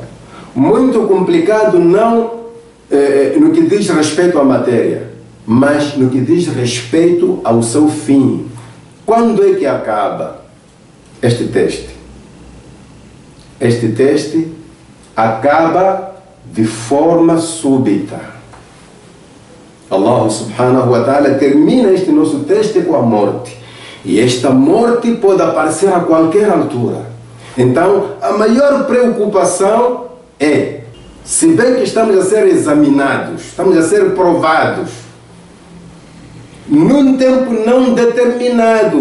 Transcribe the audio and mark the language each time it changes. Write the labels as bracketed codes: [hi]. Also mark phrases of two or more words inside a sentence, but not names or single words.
[pt] Muito complicado não no que diz respeito à matéria, mas no que diz respeito ao seu fim. Quando é que acaba este teste? Este teste acaba de forma súbita. Allah [ar] سبحانه وتعالى [pt] termina este nosso teste com a morte. E esta morte pode aparecer a qualquer altura. Então, a maior preocupação é, se bem que estamos a ser examinados, estamos a ser provados, num tempo não determinado.